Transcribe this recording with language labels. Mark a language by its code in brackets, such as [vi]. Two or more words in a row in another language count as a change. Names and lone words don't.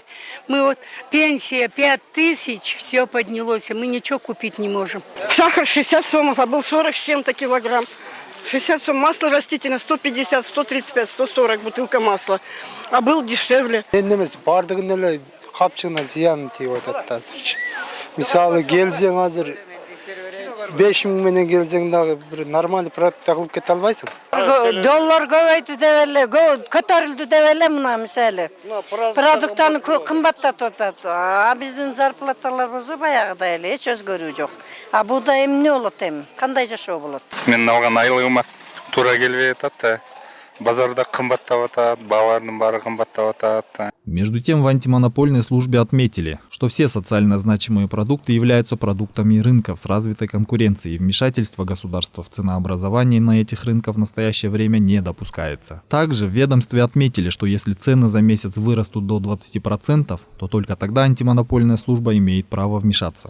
[ru] Мы вот пенсия 5000, все поднялось, мы ничего купить не можем. Сахар 60 сомов, а был 40 с чем-то килограмм. 60 сом, масло растительное 150, 135, 140 бутылка масла, а был дешевле. [ky] Мысалы келсең азыр 5000 менен келсең дагы бир [ru] нормальный продукт [ky] алып кете албайсың. Доллар көбөйтү деп эле, көтөрүлдү деп эле мына мисалы. Продуктаны кымбаттатып атат. А биздин зарплаталарыбыз баягыдай эле, эч өзгөрүү жок. А буда эмне болот эми? Кандай жашоо болот? Мен алган айлыгыма туура келбей атат да. Базарда кымбаттап атат, баалардын баары кымбаттап атат. [ru] Между тем, в антимонопольной службе отметили, что все социально значимые продукты являются продуктами рынков с развитой конкуренцией, и вмешательство государства в ценообразование на этих рынках в настоящее время не допускается. Также в ведомстве отметили, что если цены за месяц вырастут до 20%, то только тогда антимонопольная служба имеет право вмешаться.